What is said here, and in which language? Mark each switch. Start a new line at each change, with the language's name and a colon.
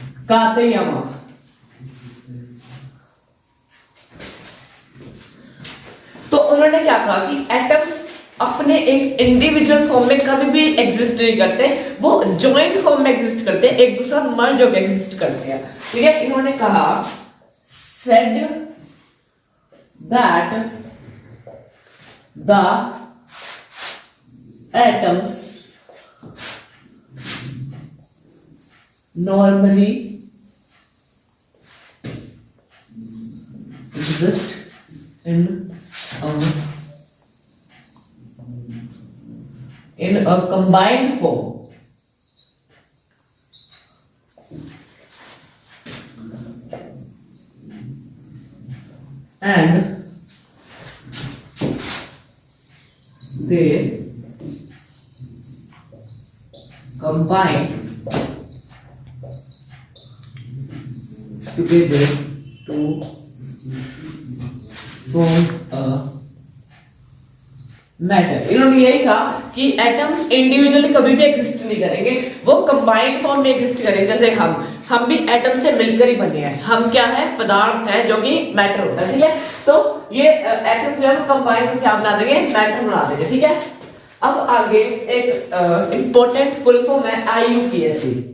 Hindi: कातेयामा। तो उन्होंने क्या कहा कि एटम्स अपने एक इंडिविजुअल फॉर्म में कभी भी एग्जिस्ट नहीं करते, वो जॉइंट फॉर्म में एग्जिस्ट करते हैं, एक दूसरा मर्ज होकर एग्जिस्ट करते हैं। ठीक है, इन्होंने कहा
English: said that the atoms normally exist in a combined form and they combine together to form a matter.
Hindi: इन्होंने यही कहा कि एटम्स इंडिविजुअली कभी भी एग्जिस्ट नहीं करेंगे, वो कंबाइंड फॉर्म में एग्जिस्ट करेंगे। जैसे हम भी एटम से मिलकर ही बने हैं, हम क्या है, पदार्थ है जो कि मैटर होता है। ठीक है, तो ये एटम्स जो है वो कंबाइंड में क्या बना देंगे, मैटर बना देंगे। ठीक है, अब आगे एक इंपॉर्टेंट फुल फॉर्म है IUPAC।